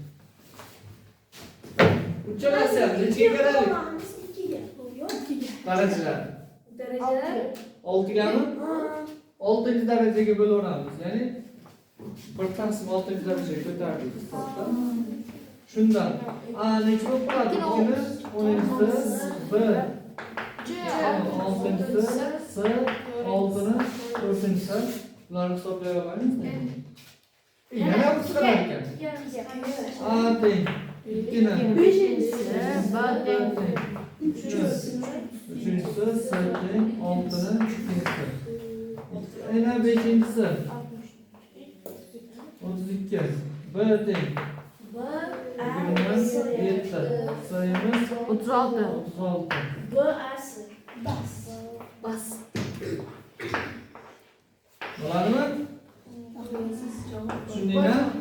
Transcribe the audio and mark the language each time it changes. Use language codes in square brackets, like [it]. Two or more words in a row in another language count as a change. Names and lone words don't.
[uz] Uchalasi ham nechaga qaraylik? Darajalar. Darajalar 6 gami? 6 darajaga bo'laveramiz. Ya'ni 1 taqsim 6 darajaga ko'tardik hisobda. Shundan A necha bo'lib qoladi? 2 ni 10-si 1 6-si S 6 ni 4-si bularni hisoblay olamiz. Yana qisqarar ekan. A teng 2 ni 5-si B teng 3-si S teng 6 ni 2-si. Yana 5-si 32 B teng 27 sayimiz 36. 36. Bas. Bo'ladimi? Tushundinglar?